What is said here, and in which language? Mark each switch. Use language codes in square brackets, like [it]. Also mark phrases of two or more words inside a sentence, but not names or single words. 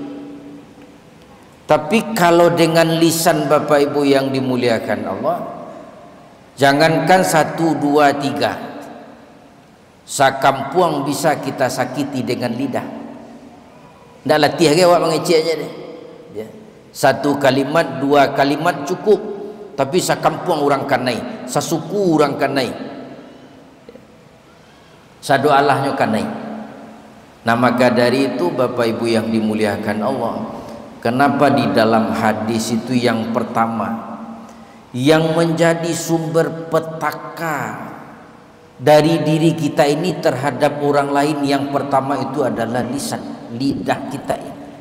[id] Tapi kalau dengan lisan Bapak Ibu yang dimuliakan Allah, jangankan 1, 2, 3, sakampuang bisa kita sakiti dengan lidah. [min] Ndak latih ke awak mengeceknya deh. [id] 1 kalimat, 2 kalimat cukup. [min] Tapi sakampung orang kanai, sasuku orang kanai, sadoalahnya kanai. [id] Nah maka dari itu Bapak Ibu yang dimuliakan Allah, kenapa di dalam hadis itu yang pertama yang menjadi sumber petaka dari diri kita ini terhadap orang lain, yang pertama itu adalah lisan, lidah kita ini.